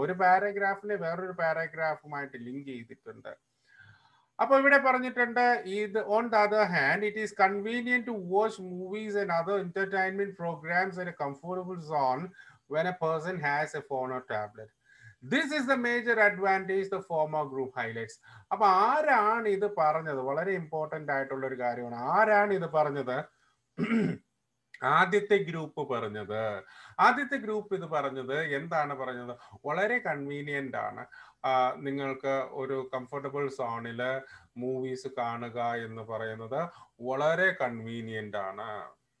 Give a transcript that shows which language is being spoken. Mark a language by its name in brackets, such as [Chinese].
[Malayalam] ഒരു പാരഗ്രാഫിനെ വേറൊരു പാരഗ്രാഫുമായിട്ട് ലിങ്ക് ചെയ്തിട്ടുണ്ട്. അപ്പൊ ഇവിടെ പറഞ്ഞിട്ടുണ്ട്, ഇത് [English] On the other hand it is convenient to watch movies and other entertainment programs in a comfortable zone when a person has a phone or tablet. This is the major advantage the former group highlights. [Malayalam] അപ്പൊ ആരാണ് ഇത് പറഞ്ഞത്? വളരെ important ആയിട്ടുള്ള ഒരു കാര്യമാണ്. ആരാണ് ഇത് പറഞ്ഞത്? ആദ്യത്തെ ഗ്രൂപ്പ് പറഞ്ഞത്. ആദ്യത്തെ ഗ്രൂപ്പ് ഇത് പറഞ്ഞത് എന്താണ് പറഞ്ഞത്? വളരെ കൺവീനിയന്റ് ആണ് നിങ്ങൾക്ക് ഒരു കംഫർട്ടബിൾ സോണില് മൂവീസ് കാണുക എന്ന് പറയുന്നത് വളരെ കൺവീനിയന്റ് ആണ്.